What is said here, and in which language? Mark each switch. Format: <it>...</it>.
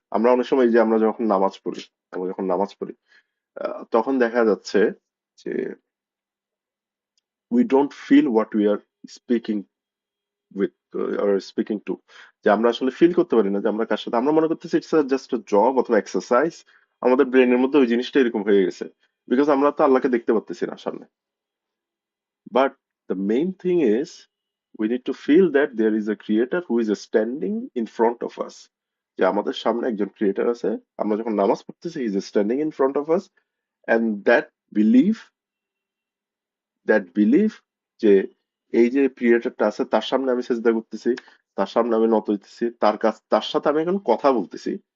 <bn>আমরা অনেক সময় এই যে আমরা যখন নামাজ পড়ি, তখন দেখা যাচ্ছে যে</bn> <en>We don't feel what we are speaking with are speaking to.</en> <bn>যে আমরা আসলে ফিল করতে পারি না যে আমরা কার সাথে, আমরা মনে করতেছি</bn> <en>it's just job</en> <bn>অথবা এক্সারসাইজ। আমাদের ব্রেনের মধ্যে ওই জিনিসটা এরকম হয়ে গেছে, বিকজ আমরা তো আল্লাহকে দেখতে পাচ্তেছি না সামনে। But</bn> <en>The main thing is we need to feel that there is a creator who is standing in front of us.</en> <bn>যে আমাদের সামনে একজন ক্রিয়েটার আছে, আমরা যখন নামাজ পড়তেছি</bn> <en>he is standing in front of us, and believe that</en> <bn>believe যে এই যে ক্রিয়েটরটা আছে তার সামনে আমি সেজদা করতেছি, তার সামনে আমি নত হইতেছি, তার সাথে আমি এখন কথা বলতেছি।</bn>